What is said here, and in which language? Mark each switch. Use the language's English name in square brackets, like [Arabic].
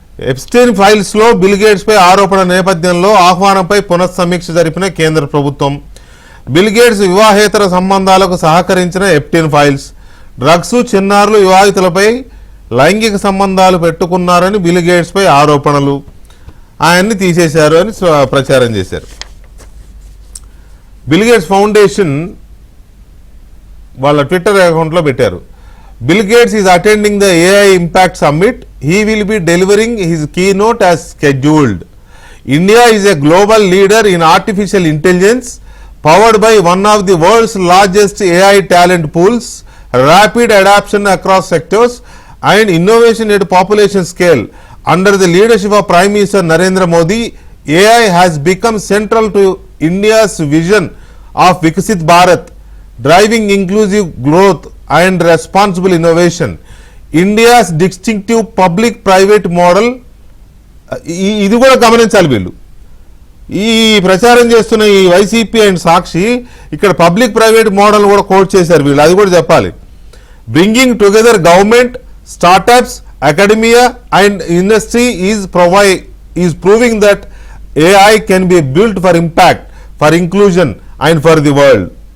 [Telugu] Epstein ఫైల్స్లో bill గేట్స్పై ఆరోపణ నేపథ్యంలో ఆహ్వానంపై పునఃసమీక్ష జరిపిన కేంద్ర ప్రభుత్వం, బిల్ గేట్స్ వివాహేతర సంబంధాలకు సహకరించిన ఎప్స్టైన్ ఫైల్స్, డ్రగ్స్, చిన్నారులు, వివాహితులపై లైంగిక సంబంధాలు పెట్టుకున్నారని బిల్ గేట్స్పై ఆరోపణలు, ఆయన్ని తీసేశారు అని ప్రచారం చేశారు. బిల్ గేట్స్ ఫౌండేషన్ వాళ్ళ ట్విట్టర్ అకౌంట్లో పెట్టారు, [English] Bill Gates is attending the AI impact summit, he will be delivering his keynote as scheduled. India is a global leader in artificial intelligence, powered by one of the world's largest AI talent pools, rapid adoption across sectors and innovation at population scale. Under the leadership of Prime Minister Narendra Modi, AI has become central to India's vision of Viksit Bharat, driving inclusive growth and responsible innovation. India's distinctive public private model. [Telugu] ఇది కూడా గమనించాలి. వీళ్ళు ఈ ప్రచారం చేస్తున్న ఈ YCP and సాక్షి ఇక్కడ public private model కూడా కోట్ చేశారు వీళ్ళు, అది కూడా చెప్పాలి. [English] Bringing together government, startups, academia and industry is proving that AI can be built for impact, for inclusion and for the world.